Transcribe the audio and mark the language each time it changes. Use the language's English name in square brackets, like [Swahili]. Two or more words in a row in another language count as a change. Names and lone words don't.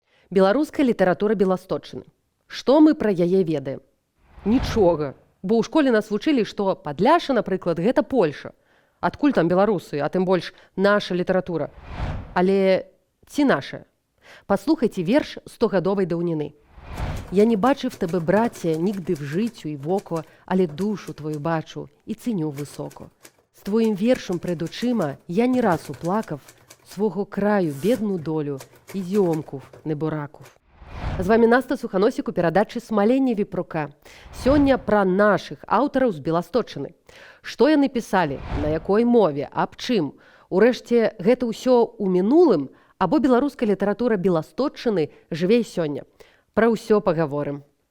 [Belarusian] Беларуская літаратура Беласточчыны. Што мы пра яе ведаем? Нічога. Бо ў школе нас вучылі, што Падляша, напрыклад, гэта Польша. Адкуль там беларусы, а тым больш наша літаратура. Але ці наша? Паслухайце верш 100-гадовай даўніны. [Ukrainian] Я не бачив тебе, братя, нігде в життю й в око, але душу твою бачу і ціню високо. З твоїм віршом пред очима я не раз уплакав свого краю бедну долю і зьомков небораков. [Belarusian] З вами Наста Суханосік у перадачы «Смаленне віпрука». Сёння пра нашых аўтараў з Беласточчыны. Што яны пісалі, на якой мове, аб чым? Урэшце, гэта ўсё ў мінулым, або беларуская літаратура Беласточчыны жыве сёння? Пра ўсё пагаворым.